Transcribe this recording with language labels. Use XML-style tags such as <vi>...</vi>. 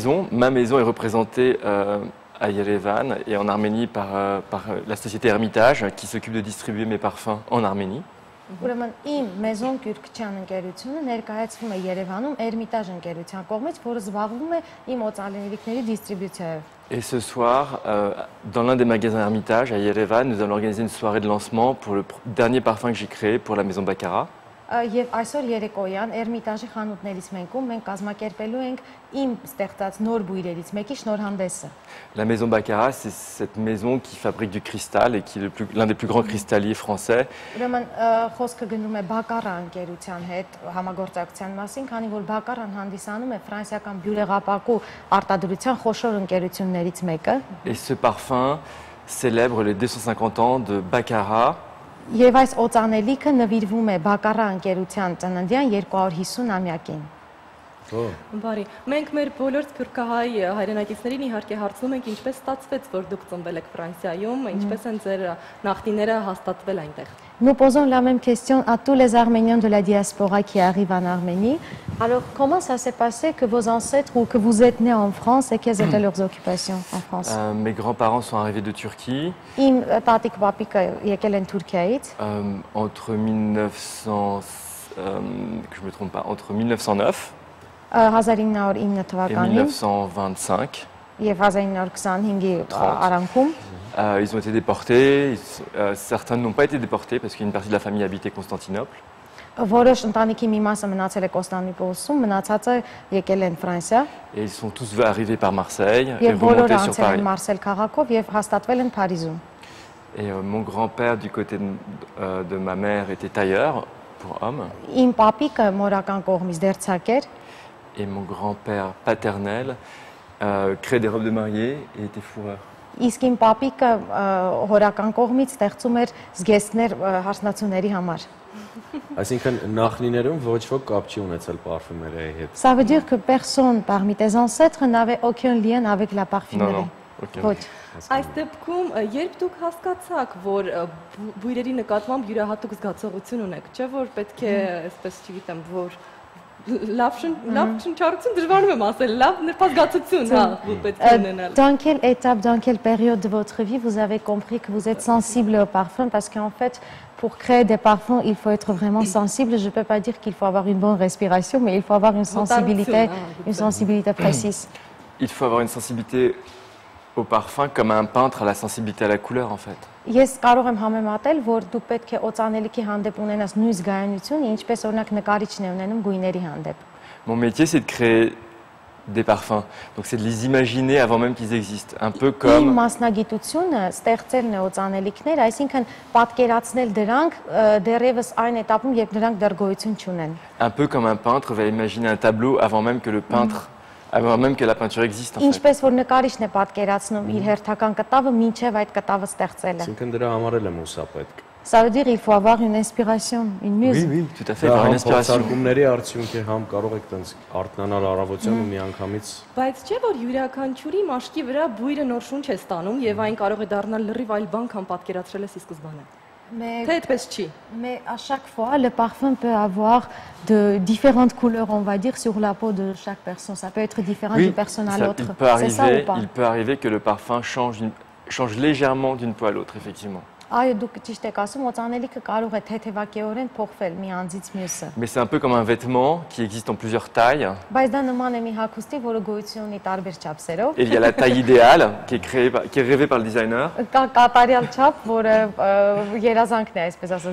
<fr>Ma maison est représentée à Yerevan et en Arménie par la société Hermitage qui s'occupe de distribuer mes parfums en Arménie.</fr> <hy>Ուրեմն իմ Maison Kürkçyan ընկերությունը ներկայացվում է Երևանում Hermitage ընկերության կողմից, որը զբաղվում է իմ օծանելիքների դիստրիբյուցիայով։</hy> <fr>Et ce soir, dans l'un des magasins Hermitage à Yerevan, nous allons organiser une soirée de lancement pour le dernier parfum que j'ai créé pour la maison Baccarat.</fr> <hy>Եվ այսօր երեկոյան Hermitage-ի խանութներից մեկում մենք կազմակերպելու ենք իմ ստեղծած նոր բույրերից մեկի շնորհանդեսը։</hy> <fr>La maison Baccarat, c'est cette maison qui fabrique du cristal et qui est l'un des plus grands cristalliers français.</fr> <hy>Ուրեմն խոսքը գնում է Baccarat ընկերության հետ համագործակցության մասին, քանի որ Baccarat-ն հանդիսանում է ֆրանսիական բյուրեղապակու արտադրության խոշոր ընկերություններից մեկը։</hy> <fr>Et ce parfum célèbre les 250 ans de Baccarat.</fr> <hy>Եվ այս օծանելիքը նվիրվում է Baccarat ընկերության ծննդյան 250-ամյակին։ Բարի, մենք մեր բոլոր սփյուռքահայ հայրենակիցներին իհարկե հարցնում ենք ինչպես ստացվեց, որ դուք ծնվել եք Ֆրանսիայում, ինչպես են ձեր նախնիները հաստատվել այնտեղ։</hy> <fr>Nous posons la même question à tous les Arméniens de la diaspora qui arrivent en Arménie. Alors, comment ça s'est passé que vos ancêtres ou que vous êtes nés en France et quelles étaient leurs occupations en France? Mes grands-parents sont arrivés de Turquie.</fr> <hy>Իմ տատիկ պապիկը եկել են Թուրքիայից։</hy> <fr>Entre 1900, que je me trompe pas, entre 1909 1909 et</fr> <hy>թվականին</hy> <fr>1925.</fr> <hy>եւ 1925-ի արանքում</hy> <fr>Ils ont été déportés. Certains n'ont pas été déportés parce qu'une partie de la famille habitait Constantinople.</fr> <hy>որոշ ընտանիքի մի մասը մնացել է Կոստանդնուպոլսում, մնացածը եկել են Ֆրանսիա։</hy> <fr>Et ils sont tous arrivés par Marseille et</fr> <hy>Եվ բոլորը</hy> <fr>remontés sur</fr> <hy>անցել</hy> <fr>Paris.</fr> <hy>են Մարսել քաղաքով եւ հաստատվել են Փարիզում։</hy> <fr>Et mon grand-père du côté de ma mère était tailleur pour hommes.</fr> <hy>Իմ պապիկը մորական կողմից դերձակ էր</hy> <fr>Et mon grand-père paternel créait des robes de mariée et était fourreur.</fr> <hy>Իսկ իմ պապիկը հորական կողմից ստեղծում էր զգեստներ հարսնացուների համար։ Այսինքն նախնիներում ոչ ոք կապ չի ունեցել պարֆումերիայի հետ։</hy> <fr>Ça veut dire que personne parmi tes ancêtres n'avait aucun lien avec la parfumerie։</fr> <hy>Ոչ։ Այս դեպքում երբ դուք հասկացաք, որ բույրերի նկատմամբ յուրահատուկ զգացողություն ունեք, չէ՞ որ պետք է, այսպես չգիտեմ, որ լավ շնչառություն դժվարում եմ ասել, լավ նրբազգացություն, հա, պետք է ունենալ։</hy> <fr>Dans quelle étape, dans quelle période de votre vie vous avez compris que vous êtes sensible au parfum? Parce qu'en fait, pour créer des parfums, il faut être vraiment sensible. Je ne peux pas dire qu'il faut avoir une bonne respiration, mais il faut avoir une sensibilité précise. Il faut avoir une sensibilité au parfum comme un peintre a la sensibilité à la couleur en fait.</fr> <hy>Ես կարող եմ համեմատել, որ դու պետք է օծանելիքի հանդեպ ունենաս նույն զգայունությունը, ինչպես օրինակ նկարիչն է ունենում գույների հանդեպ։</hy> <fr>Mon métier c'est de créer des parfums. Donc c'est de les imaginer avant même qu'ils existent. Un peu</fr> <hy>Իմ</hy> <fr>comme</fr> <hy>մասնագիտությունը ստեղծելն է օծանելիքներ, այսինքն պատկերացնել դրանք դեռևս այն этаպում, երբ դրանք դեռ գոյություն չունեն։</hy> <fr>un peu comme un peintre va imaginer un tableau avant même que le peintre avant même que la peinture existe en fait.</fr> <hy>Ինչպես որ նկարիչն է պատկերացնում իր հերթական կտավը, մինչև այդ կտավը ստեղծելը։ Այսինքն դրա համար էլ է մուսա պետք։</hy> <fr>Ça veut dire il faut avoir une inspiration, une muse։ Oui, tout à fait, avoir une inspiration.</fr> <hy>Փորձարկումների արդյունք է, համ կարող եք տենց արտնանալ առավոտյան ու միանգամից։ Բայց չէ՞ որ յուրաքանչյուրի մաշկի վրա բույրը նոր շունչ է ստանում եւ այն կարող է դառնալ լրիվ այլ բան, քան պատկերացրել ես ի սկզբանե։ Թե այդպես չի։</hy> <fr>Mais à chaque fois, le parfum peut avoir de différentes couleurs, on va dire, sur la peau de chaque personne. Ça peut être différent d'une personne à l'autre. C'est ça ou pas? Il peut arriver que le parfum change légèrement d'une peau à l'autre, effectivement.</fr> <hy>Այո, դուք ճիշտ եք ասում, օծանելիքը կարող է թեթևակեորեն փոխվել մի անձից մյուսը։</hy> <fr>Mais c'est un peu comme un vêtement qui existe en plusieurs tailles.</fr> <hy>Բայց դա նման է մի հագուստի, որը գոյություն ունի տարբեր չափսերով։</hy> <fr>Et il y a la taille idéale qui est rêvée par le designer.</fr> <hy>Կա կատարյալ չափ, որը երազանքն է, այսպես ասած,</hy>